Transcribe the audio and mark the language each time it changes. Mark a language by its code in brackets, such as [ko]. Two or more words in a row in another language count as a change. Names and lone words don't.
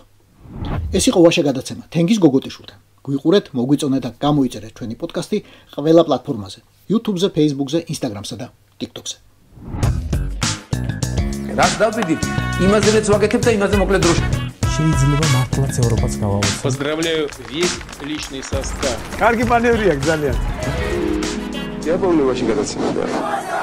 [ka] ეს იყო ვაშა გადაცემა თენგიზ გოგოტიშვილთან. გვიყურეთ, მოგვიწონეთ და გამოიწერეთ ჩვენი პოდკასტი ყველა პლატფორმაზე: YouTube-ზე, Facebook-ზე, Instagram-სა და TikTok-ზე. რაც დავიდით, იმაზე მეც ვაკეთებ და იმაზე მოკლედ დროში. შეიძლება მართლაც ევროპაც გავავოს. [ru] Поздравляю весь личный состав. [ka] კარგი მანევრია ძალიან. [ru] Я помню, очень гадаться.